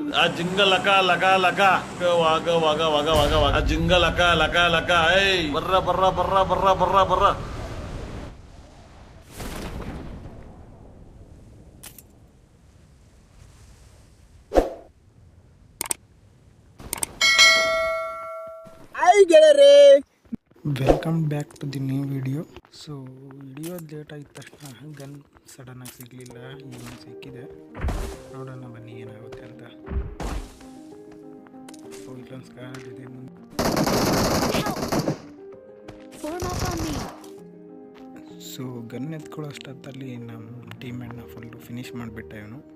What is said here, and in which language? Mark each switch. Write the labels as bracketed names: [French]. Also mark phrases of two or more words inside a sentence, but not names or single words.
[English] ಆ ಜಿಂಗ ಲಕ ಲಕ ಲಕ ವಾಗ ವಾಗ ವಾಗ ವಾಗ ವಾಗ ಆ ಜಿಂಗ ಲಕ ಲಕ ಲಕ ಏಯ್ ಬರ್ರ ಬರ್ರ ಬರ್ರ ಬರ್ರ ಬರ್ರ ಬರ್ರ. Welcome back to the new video. [Kannada] ಸೊ ವಿಡಿಯೋ ಲೇಟ್ ಆಗಿದ ತಕ್ಷಣ ಗನ್ ಸಡನ್ನಾಗಿ ಸಿಗಲಿಲ್ಲ, ಈಗ ಸಿಕ್ಕಿದೆ. ನೋಡೋಣ ಬನ್ನಿ ಏನಾಗುತ್ತೆ ಅಂತ. ಸೊ ಇಲ್ಲೊಂದು ಸ್ಕ್ವಾಡ್ ಇದೆ. ಸೊ ಗನ್ ಎತ್ಕೊಳ್ಳೋ ಅಷ್ಟೊತ್ತಲ್ಲಿ ನಮ್ಮ ಟೀಮೇಟ್ನ ಫುಲ್ಲು ಫಿನಿಶ್ ಮಾಡಿಬಿಟ್ಟೆ ಇವನು.